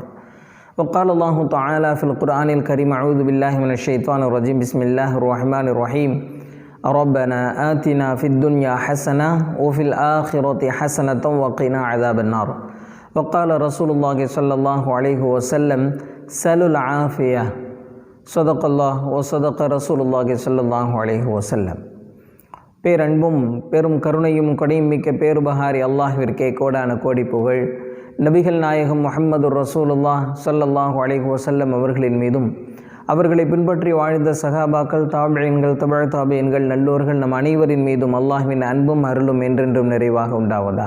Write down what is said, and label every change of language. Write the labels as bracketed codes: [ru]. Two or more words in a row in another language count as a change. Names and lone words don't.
[ar] وقال الله تعالى في القرآن الكريم أعوذ بالله من الشيطان الرجيم. بسم الله الرحمن الرحيم. ربنا آتنا في الدنيا حسنة وفي الآخرة حسنة وقنا عذاب النار. وقال رسول الله صلى الله عليه وسلم سلوا العافية. صدق الله وصدق رسول الله صلى الله عليه وسلم. [ta] பேரன்பும் பெரும் கருணையும் கொடையும் மிக்க பேருபகாரி அல்லாஹ்விற்கே கோடான கோடி புகழ். நபிகள் நாயகம் முஹம்மது [ar] رسول الله صلى الله عليه وسلم [ta] அவர்களின் மீதும் அவர்களை பின்பற்றி வாழ்ந்த சஹாபாக்கள், தாபிஈன்கள், தபஅ தாபிஈன்கள், நல்லோர்கள் நம் அனைவரின் மீதும் அல்லாஹ்வின் அன்பும் அருளும் என்றென்றும் நிறைவாக உண்டாவதாக.